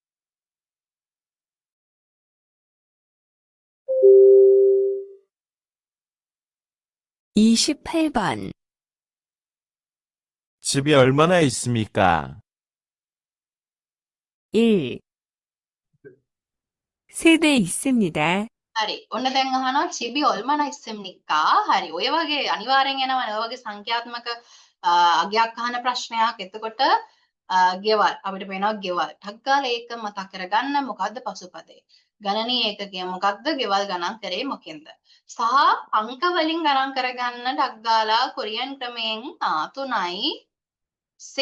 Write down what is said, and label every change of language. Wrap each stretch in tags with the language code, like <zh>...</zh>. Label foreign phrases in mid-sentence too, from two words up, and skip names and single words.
<ko>28번. 집이 얼마나 있습니까? 1. 세대 있습니다.</ko> <si>හරි. ඔන්න දැන් අහනවා</si> <ko>집이 얼마나 있습니까?</ko> <si>හරි. ඔය වගේ අනිවාර්යෙන් එනවනේ. ඔය වගේ සංඛ්‍යාත්මක අගයක් අහන ප්‍රශ්නයක්. එතකොට ගෙවල් අපිට පේනවා ගෙවල්. ටක් ගාලා ඒක මතක් කරගන්න මොකද්ද පසුපදේ? ගණනීය ඒකකය මොකක්ද? ගෙවල් ගණන් කරේ මොකෙන්ද? සහ අංක වලින් ගණන් කරගන්න ටක් ගාලා කොරියන් ක්‍රමයෙන් 3යි සේ.</si>